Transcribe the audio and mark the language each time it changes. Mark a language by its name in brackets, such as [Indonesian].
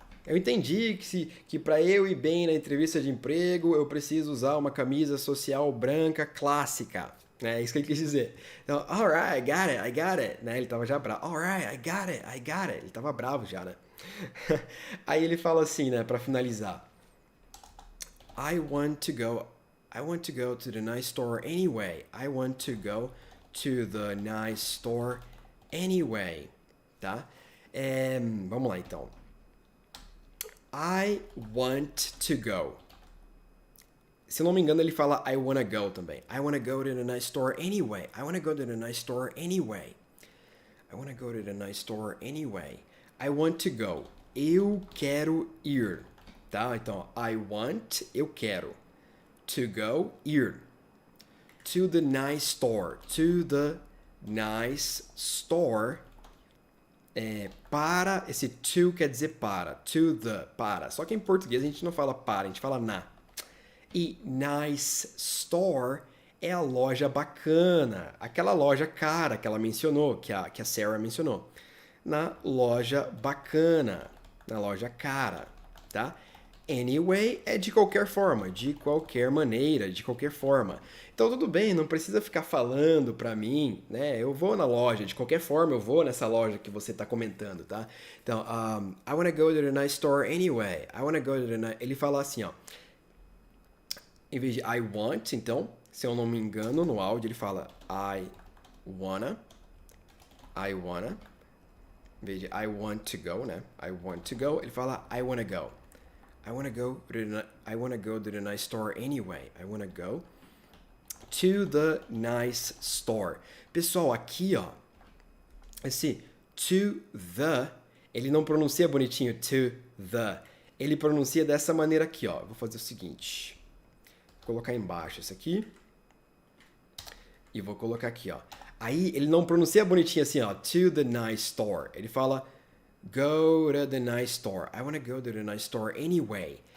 [Portuguese] Eu entendi que para eu ir bem na entrevista de emprego, eu preciso usar uma camisa social branca clássica. É isso que ele quis dizer. Então, alright, I got it. Né? Ele tava já bravo. Alright, I got it. Ele tava bravo já, né? Aí ele fala assim, né, para finalizar. [English] I want to go to the nice store anyway. I want to go to the nice store anyway. [Portuguese] Tá? Vamos lá, então. I want to go. Se não me engano, ele fala I wanna go também. [English] I wanna go to the nice store anyway. I wanna go to the nice store anyway. I wanna go to the nice store anyway. I want to go. Eu quero ir. Tá? [Portuguese] Então, I want, eu quero. To go, ir. [English] To the nice store. To the nice store. [Portuguese] Para, esse to quer dizer para. To the, para. Só que em português a gente não fala para, a gente fala na. E nice store é a loja bacana. Aquela loja cara que ela mencionou, que a Sarah mencionou. Na loja bacana. Na loja cara, tá? Anyway é de qualquer forma, de qualquer maneira, de qualquer forma. Então tudo bem, não precisa ficar falando pra mim, né? Eu vou na loja, de qualquer forma eu vou nessa loja que você tá comentando, tá? [English] Então, I wanna go to the nice store anyway. I wanna go to the nice... Ele fala assim, ó. [Portuguese] Em vez de I want, então, se eu não me engano, no áudio ele fala I wanna. Em vez de I want to go, né? [English] I want to go, ele fala I wanna go. I wanna go to the nice store anyway. I wanna go to the nice store. [Portuguese] Pessoal, aqui, ó, esse to the, ele não pronuncia bonitinho to the. Ele pronuncia dessa maneira aqui, ó. Vou fazer o seguinte. Vou colocar embaixo isso aqui. E vou colocar aqui, ó. Aí ele não pronuncia bonitinho assim, ó. To the nice store. [English] Ele fala go to the nice store. I wanna go to the nice store anyway.